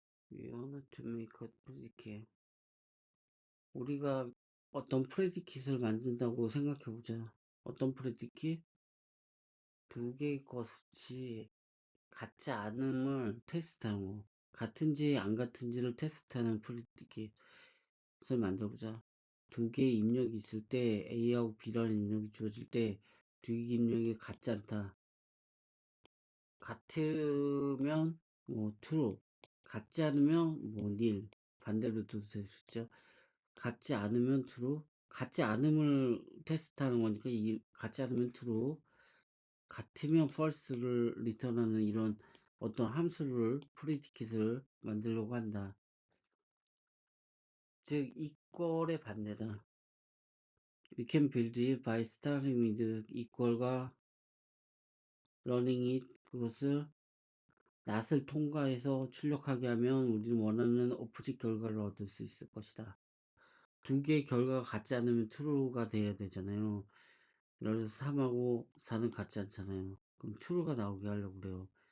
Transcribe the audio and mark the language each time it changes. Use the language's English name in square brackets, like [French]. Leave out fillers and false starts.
[English] We want to make a predicate. [Korean] 우리가 어떤 프레디킷을 만든다고 생각해보자. 어떤 프레디킷? 두 개의 것이 같지 않음을 테스트하는 거. 같은지 안 같은지를 테스트하는 프레디킷을 만들어보자. 두 개의 입력이 있을 때 A하고 B라는 입력이 주어질 때 두 개의 입력이 같지 않다. 같으면 뭐 true, 같지 않으면 뭐 nil, 반대로도 될 수 있죠. 같지 않으면 true, 같지 않음을 테스트하는 거니까 이 같지 않으면 true, 같으면 false를 리턴하는 이런 어떤 함수를 프리디킷을 만들려고 한다. 즉 이퀄의 반대다. [English] We can build it by starting with equal [Korean] 과 [English] running it. [Korean] 그것을 낫을 통과해서 출력하게 하면 우리는 원하는 오포짓 결과를 얻을 수 있을 것이다. 두 개의 결과가 같지 않으면 true가 돼야 되잖아요. 예를 들어서 3하고 4는 같지 않잖아요. 그럼 true가 나오게 하려고 그래요.